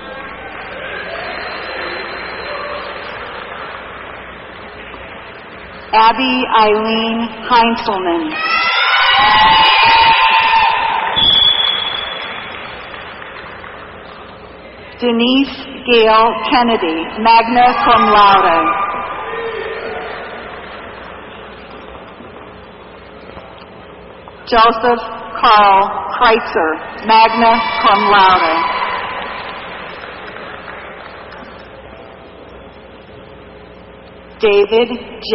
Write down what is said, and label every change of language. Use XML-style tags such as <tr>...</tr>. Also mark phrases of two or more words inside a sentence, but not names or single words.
<en>Abby Eileen Heinzelman. Denise Gail Kennedy,</en> <la>magna cum laude.</la> <en>Joseph Carl Kreitzer,</en> <la>magna cum laude.</la> <en>David J.</en>